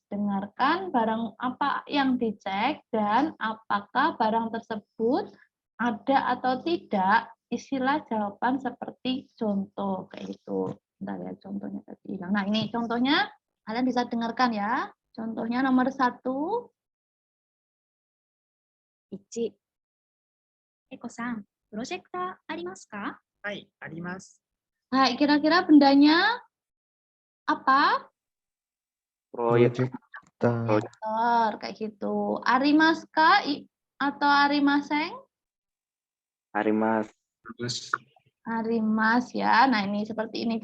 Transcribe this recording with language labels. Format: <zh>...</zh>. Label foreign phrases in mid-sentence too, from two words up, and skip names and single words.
<id>Dengarkan barang apa yang dicek dan apakah barang tersebut ada atau tidak. Istilah jawaban seperti contoh kayak itu. Bentar ya, contohnya tadi hilang. Nah, ini contohnya kalian bisa dengarkan ya. Contohnya nomor 1. 1、</id> <ja>エコさん、プロジェクターありますか？はい、あります。</ja> <id>Nah, kira-kira bendanya apa? proyek. Proyektor, kayak gitu. Arimaska atau arimaseng? Arimas. Arimas ya. Nah, ini seperti ini.</id>